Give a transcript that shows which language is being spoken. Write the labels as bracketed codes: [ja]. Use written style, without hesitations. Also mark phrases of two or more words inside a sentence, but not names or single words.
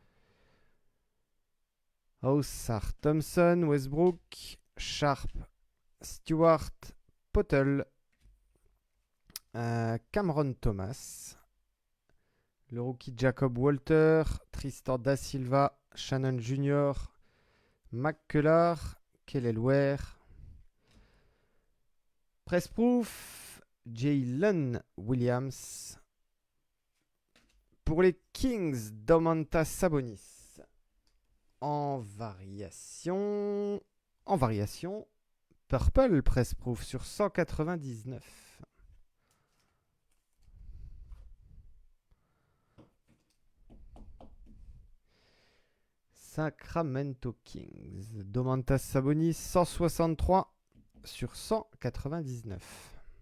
[fr] Ausar Thompson, Westbrook, Sharp, Stewart, Potel, Cameron Thomas, le rookie Jacob Walter, Tristan Da Silva, Shannon Jr., McCullar, Kelly Ware, Pressproof, Jalen Williams. Pour les Kings, Domantas Sabonis. En variation, Purple Pressproof sur 199. Sacramento Kings, Domantas Sabonis 163 sur 199.